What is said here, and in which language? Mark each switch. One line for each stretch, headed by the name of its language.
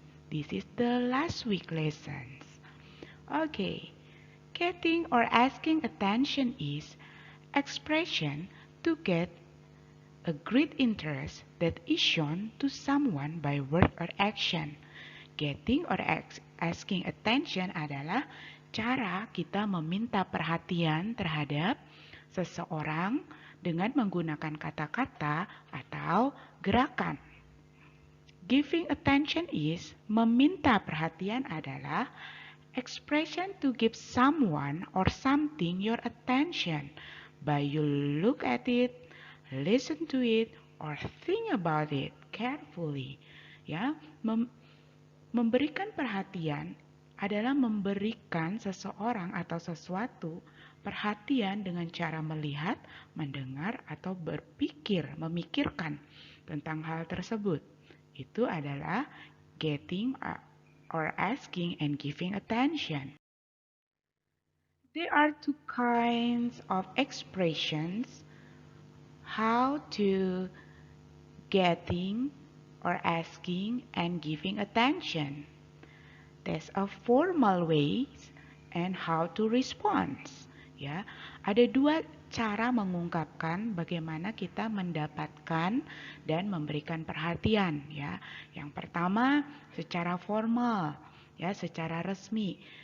English: This is the last week lessons. Okay, getting or asking attention is expression to get a great interest that is shown to someone by word or action.
Indonesian: Getting or asking attention adalah cara kita meminta perhatian terhadap seseorang dengan menggunakan kata-kata atau gerakan.
English: Giving attention is
Indonesian: meminta perhatian adalah
English: expression to give someone or something your attention by you look at it, listen to it, or think about it carefully.
Indonesian: Ya, memberikan perhatian adalah memberikan seseorang atau sesuatu perhatian dengan cara melihat, mendengar, atau berpikir, memikirkan tentang hal tersebut. Itu adalah getting or asking and giving attention.
English: There are two kinds of expressions how to getting or asking and giving attention. There's a formal ways and how to respond.
Indonesian: Ya, ada dua cara mengungkapkan bagaimana kita mendapatkan dan memberikan perhatian. Ya, yang pertama secara formal, ya, secara resmi.